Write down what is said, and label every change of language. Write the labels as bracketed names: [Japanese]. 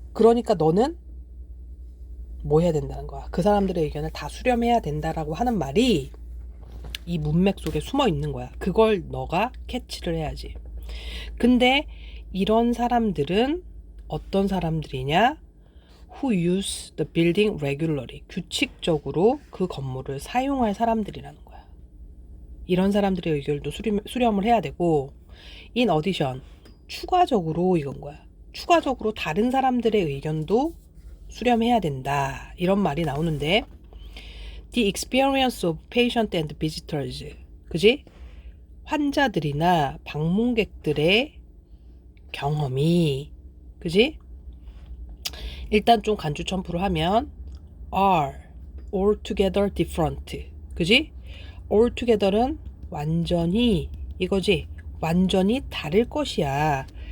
[Korean] 그러니까 너는 뭐 해야 된다는 거야? 그 사람들의 의견을 다 수렴해야 된다라고 하는 말이 이 문맥 속에 숨어 있는 거야. 그걸 너가 캐치를 해야지. 근데 이런 사람들은 어떤 사람들이냐? [English] Who use the building regularly. [Korean] 규칙적으로 그 건물을 사용할 사람들이라는 거야. 이런 사람들의 의견도 수렴을 해야 되고, [English] in addition, [Korean] 추가적으로 이건 거야. 추가적으로 다른 사람들의 의견도 수렴해야 된다. 이런 말이 나오는데, [English] the experience of patient and visitors. [Korean] 그지? 환자들이나 방문객들의 경험이, 그지? 일단 좀 간주 첨부를 하면 [English] are altogether different. [Korean] 그지? altogether는 완전히 이거지. 완전히 다를 것이야.